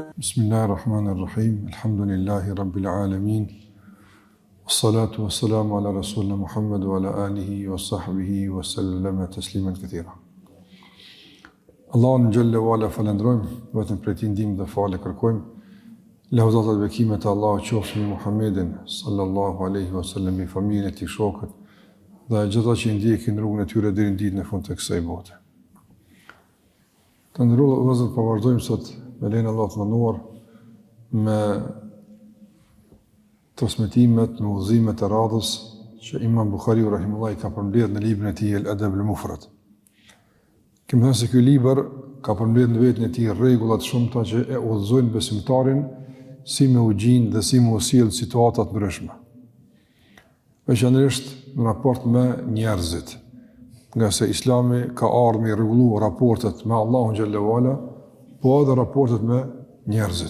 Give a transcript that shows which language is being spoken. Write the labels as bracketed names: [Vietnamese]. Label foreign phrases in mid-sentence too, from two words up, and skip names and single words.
[Arabic] بسم الله الرحمن الرحيم. الحمد لله رب العالمين. والصلاة والسلام على رسولنا محمد وعلى آله وصحبه وسلم تسليما كثيرا. [Albanian] Allahun [Arabic] جل وعلا [Albanian] falendrojmë, vetëm për ti ndihmë dhe falë kërkojmë. Lavdata dhe bekimet e Allahut qofshin me Muhammedin [Arabic] صلى الله عليه وسلم, [Albanian] me familjen e tij, shokët dhe gjithë ata që ndjekin rrugën e tyre deri në ditën e fundit të kësaj bote. Të nderuar vëllezër, po vazhdojmë sot me lejen e Allahut mënduar me transmetimet, me udhëzimet e radhës që Imam Buhariu rahimullahu ka përmbledhur në librin e tij El-Adab al-Mufrad. Kemë thënë se ky libër ka përmbledhur në vetën e tij rregulla të shumta që e udhëzojnë besimtarin si me u gjindë dhe si me u sjell situata të ndryshme. Veçanërisht në raport me njerëzit, nga se Islami ka ardhur me rregullu raportet me Allahun [Arabic] جل وعلا, [Albanian] po edhe raportet me njerëzit.